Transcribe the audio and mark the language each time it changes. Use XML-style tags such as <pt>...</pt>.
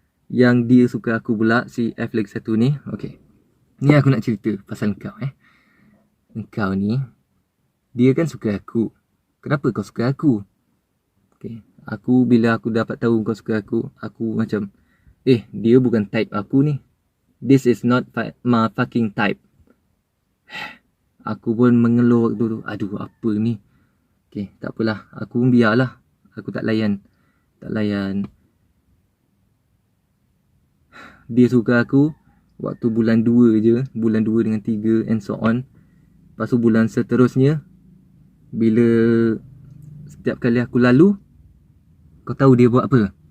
<ms>Yang dia suka aku pula. Si F lagi satu ni. Okay. Ni aku nak cerita pasal kau Kau ni. Dia kan suka aku. Kenapa kau suka aku? Okay. Bila aku dapat tahu kau suka aku macam, dia bukan type aku ni.</ms> <en>This is not my fucking type.</en> <ms>Aku pun mengeluh waktu tu. Aduh, apa ni? Okay, tak apalah. Aku pun biarlah. Aku tak layan. Dia suka aku waktu bulan 2 je. Bulan 2 dengan 3</ms> <en>and so on.</en> <ms>Lepas tu bulan seterusnya, bila setiap kali aku lalu, kau tahu dia buat apa?</ms>